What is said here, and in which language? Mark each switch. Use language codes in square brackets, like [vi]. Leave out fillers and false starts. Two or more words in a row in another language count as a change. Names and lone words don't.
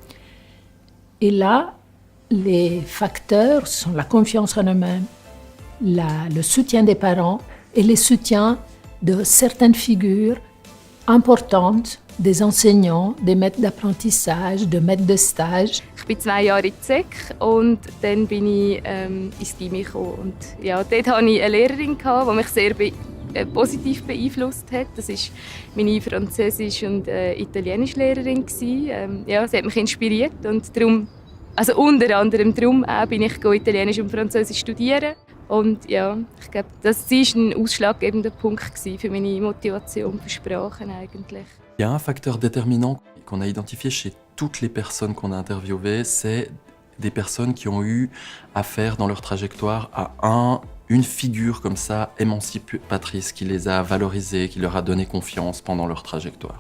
[fr] Et là, les facteurs sont la confiance en eux-mêmes, le soutien des parents et le soutien de certaines figures importantes, des enseignants, des maîtres d'apprentissage, des maîtres de stage. [de] Ich bin 2 Jahre in die SEC und dann bin ich ins Gymi gekommen. Und ja, dort hatte ich eine Lehrerin, die mich sehr positiv beeinflusst hat. Das war meine Französisch- und Italienischlehrerin. Ja, sie hat mich inspiriert und darum, also unter anderem darum bin ich Italienisch und Französisch studieren. Und ja, ich glaube, das war ein ausschlaggebender Punkt für meine Motivation für Sprachen eigentlich. [fr] Il y a un facteur déterminant qu'on a identifié chez toutes les personnes qu'on a interviewées, c'est des personnes qui ont eu affaire dans leur trajectoire à une figure comme ça, émancipatrice, qui les a valorisées, qui leur a donné confiance pendant leur trajectoire.